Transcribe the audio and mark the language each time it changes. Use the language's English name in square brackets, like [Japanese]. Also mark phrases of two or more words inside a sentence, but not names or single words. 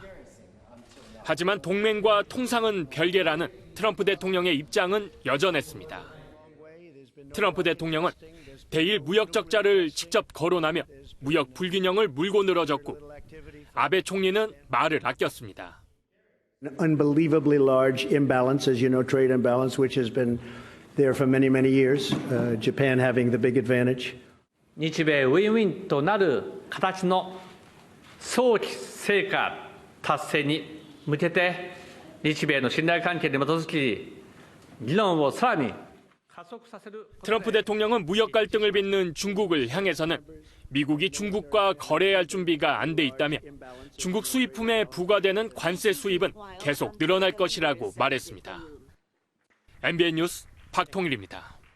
[Korean] 하지만 동맹과 통상은 별개라는 트럼프 대통령의 입장은 여전했습니다. 트럼프 대통령은 대일 무역 적자를 직접 거론하며 무역 불균형을 물고 늘어졌고 아베 총리는 말을 아꼈습니다. [English] An unbelievably large imbalance, as you know, trade imbalance, which has been there for many, many years. Japan having the big advantage. [Japanese] 日米ウィンウィンとなる形の早期成果達成に向けて日米の信頼関係に基づき議論をさらに [Korean] 트럼프 대통령은 무역 갈등을 빚는 중국을 향해서는 미국이 중국과 거래할 준비가 안 돼 있다며 중국 수입품에 부과되는 관세 수입은 계속 늘어날 것이라고 말했습니다. MBN 뉴스 박통일입니다.